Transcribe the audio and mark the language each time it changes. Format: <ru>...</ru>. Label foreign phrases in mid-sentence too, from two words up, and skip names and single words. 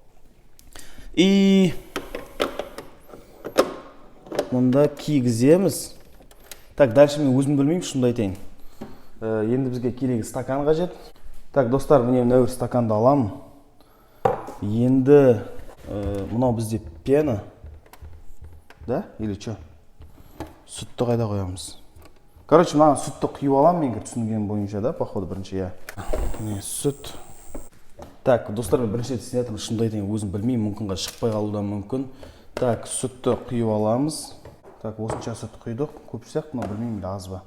<kk>И мұнда кигіземіз.</kk> <ru>Так, дальше</ru> <kk>мен өзім білмеймін, шынымды айтайын. Енді бізге керегі стакан қажет. Так, достар, міне мына стаканды аламын. Енді мынау бізде пена.</kk> <ru>Да? Или что?</ru> <kk>Сүтті қайда қоямыз? Короче, маған сүтті құйып аламын, мен түсінген бойынша, да, походу бірінші, я. Міне сүт. Так, достар, мен бірінші рет істеп жатырмын, шынымды айтайын, өзім білмеймін, мүмкін шықпай қалудан мүмкін. Так, сүтті құйып аламыз. Так, осынша сүт құйдық, көп сияқты, но білмеймін, аз ба.</kk>